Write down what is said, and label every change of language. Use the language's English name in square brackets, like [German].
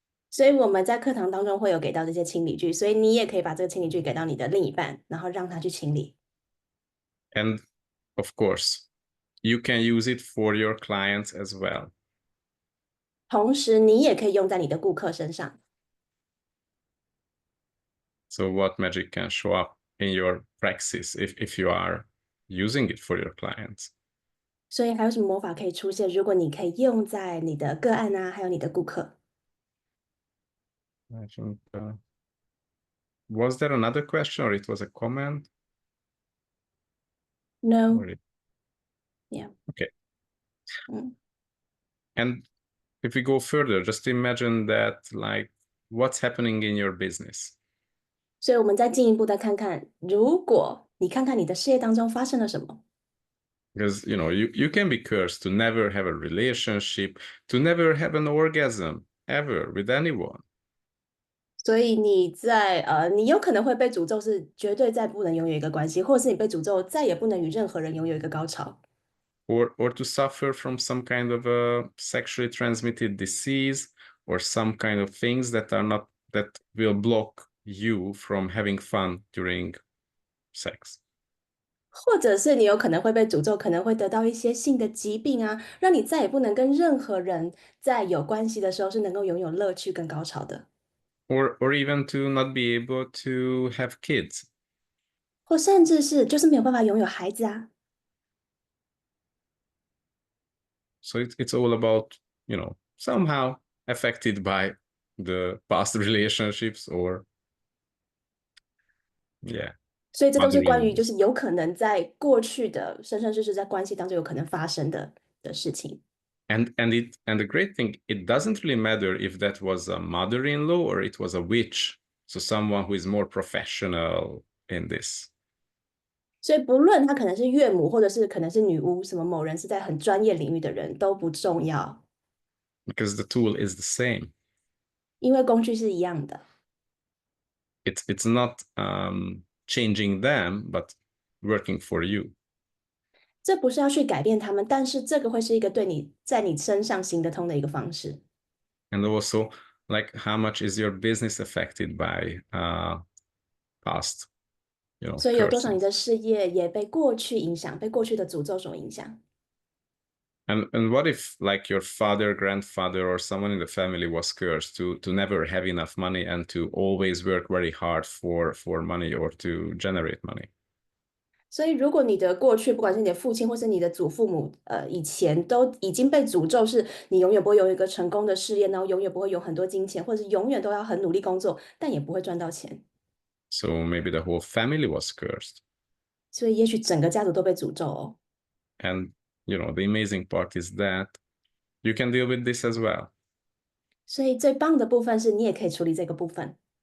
[Chinese] 所以我们在课堂当中会有给到这些清理句，所以你也可以把这个清理句给到你的另一半，然后让他去清理。 [English] And of course, you can use it for your clients as well. [Chinese] 同时，你也可以用在你的顾客身上。 [English] So what magic can show up in your praxis if you are using it for your clients? [Chinese] 所以还有什么魔法可以出现？如果你可以用在你的个案啊，还有你的顾客。 [English] I think was there another question or it was a comment? No. Yeah. Okay. And if we go further, just imagine that like what's happening in your business. [Chinese] 所以我们再进一步的看看，如果你看看你的事业当中发生了什么。 [English] Because you can be cursed to never have a relationship, to never have an orgasm ever with anyone. [Chinese] 所以你有可能会被诅咒，是绝对再不能拥有一个关系，或者是你被诅咒再也不能与任何人拥有一个高潮。 [English] Or to suffer from some kind of a sexually transmitted disease or some kind of things that will block you from having fun during sex. [Chinese] 或者是你有可能会被诅咒，可能会得到一些性的疾病啊，让你再也不能跟任何人在有关系的时候是能够拥有乐趣跟高潮的。 [English] Or even to not be able to have kids. [Chinese] 或甚至是就是没有办法拥有孩子啊。 [English] So it's all about, somehow affected by the past relationships or, yeah. [Chinese] 所以这都是关于就是有可能在过去的生生世世在关系当中有可能发生的事情。 [English] And the great thing, it doesn't really matter if that was a mother-in-law or it was a witch, so someone who is more professional in this. [Chinese] 所以不论他可能是岳母，或者是可能是女巫，什么某人是在很专业领域的人都不重要， [English] Because the tool is the same. [Chinese] 因为工具是一样的。 [English] It's not changing them, but working for you. [Chinese] 这不是要去改变他们，但是这个会是一个对你在你身上行得通的一个方式。 [English] And also, like, how much is your business affected by past, [Chinese] 所以有多少你 [English] curses? [Chinese] 的事业也被过去影响，被过去的诅咒所影响？ [English] And what if like your father, grandfather, or someone in the family was cursed to never have enough money and to always work very hard for money or to generate money? [Chinese] 所以，如果你的过去，不管是你的父亲或是你的祖父母，以前都已经被诅咒，是你永远不会有一个成功的事业，然后永远不会有很多金钱，或者是永远都要很努力工作，但也不会赚到钱。 [English] So maybe the whole family was cursed. [Chinese] 所以，也许整个家族都被诅咒哦。 [English] And, the amazing part is that you can deal with this as well. [Chinese] 所以，最棒的部分是你也可以处理这个部分。